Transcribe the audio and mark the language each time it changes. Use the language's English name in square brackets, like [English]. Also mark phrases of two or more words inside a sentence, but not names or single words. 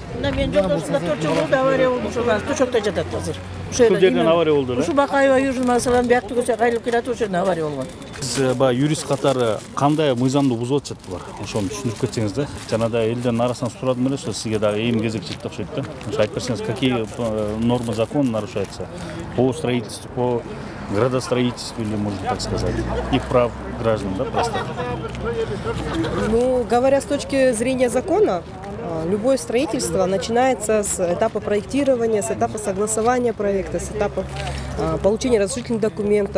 [Kyrgyz] Мына менин жолдошумда 4 жыл болду, авария болду, ошол тушокто жатат азыр. Ушул жерден авария болду эле. Ушу Бакаева Южный Масалан биякты көчө кайрылып келат, ошол жерден авария болгон. Сиз баягы юрист катары кандай мыйзамды бузуп атышат булар? Ошону түшүндүрүп кетсеңиз да. Жана да элдин арасынан сурадым эле, ошо сизге дагы эми кезек жетти окшойт да. Ошо айтып берсеңиз, [Russian] какие нормы закона нарушаются по строительству, по градостроительству, или можно так сказать, и прав граждан, да, просто? Ну, говоря с точки зрения закона, любое строительство начинается с этапа проектирования, с этапа согласования проекта, с этапа получения разрешительных документов.